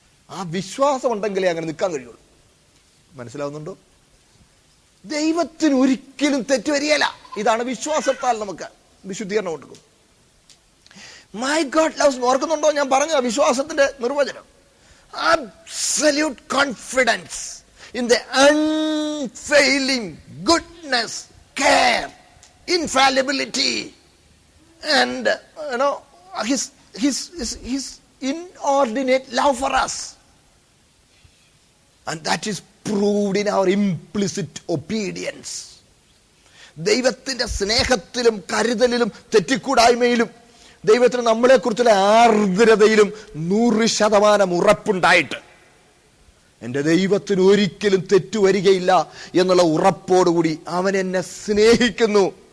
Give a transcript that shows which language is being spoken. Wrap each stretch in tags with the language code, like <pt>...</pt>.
<ml>ആ വിശ്വാസം ഉണ്ടെങ്കിലേ അങ്ങനെ നിൽക്കാൻ കഴിയുള്ളൂ. മനസ്സിലാവുന്നുണ്ടോ? ദൈവത്തിന് ഒരിക്കലും തെറ്റുവരികയില്ല. ഇതാണ് വിശ്വാസത്താൽ നമുക്ക് വിശുദ്ധീകരണം കൊടുക്കും.</ml> <en>My God loves.</en> <ml>ഓർക്കുന്നുണ്ടോ ഞാൻ പറഞ്ഞ വിശ്വാസത്തിന്റെ നിർവചനം?</ml> <en>Absolute confidence in the unfailing goodness, care, infallibility, and his inordinate love for us, and that is proved in our implicit obedience.</en> <ml>ദൈവത്തിന്റെ സ്നേഹത്തിലും കരുതലിലും തെറ്റിക്കൂടായ്മയിലും ദൈവത്തിന് നമ്മളെ കുറിച്ചുള്ള ആർദ്രതയിലും 100% ഉറപ്പുണ്ടായിട്ട് എൻ്റെ ദൈവത്തിന് ഒരിക്കലും തെറ്റുവരികയില്ല എന്നുള്ള ഉറപ്പോടുകൂടി അവൻ എന്നെ സ്നേഹിക്കുന്നു.</ml>